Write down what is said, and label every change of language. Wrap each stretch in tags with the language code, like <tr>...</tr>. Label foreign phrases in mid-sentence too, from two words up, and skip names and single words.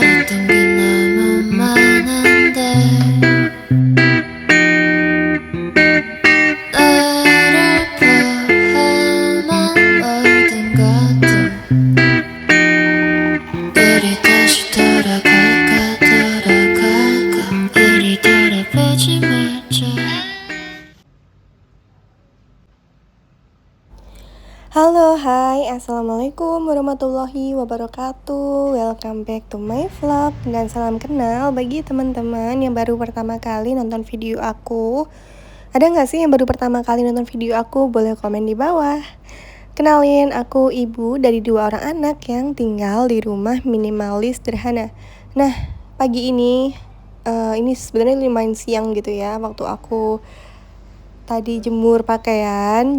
<ko>바랬던 게 너무 많은데 나를 포함한 모든 것들 우리 다시 돌아갈까 우리 돌아보지 말자.</ko> <id>Halo, hai,</id> <ar>السلام عليكم ورحمة الله وبركاته.</ar> <en>Welcome back to my vlog</en> <id>dan salam kenal bagi teman-teman yang baru pertama kali nonton video aku. Ada nggak sih yang baru pertama kali nonton video aku? Boleh komen di bawah. Kenalin, aku ibu dari 2 orang anak yang tinggal di rumah minimalis sederhana. Nah, pagi ini sebenarnya lumayan siang gitu ya, waktu aku tadi jemur pakaian.</id>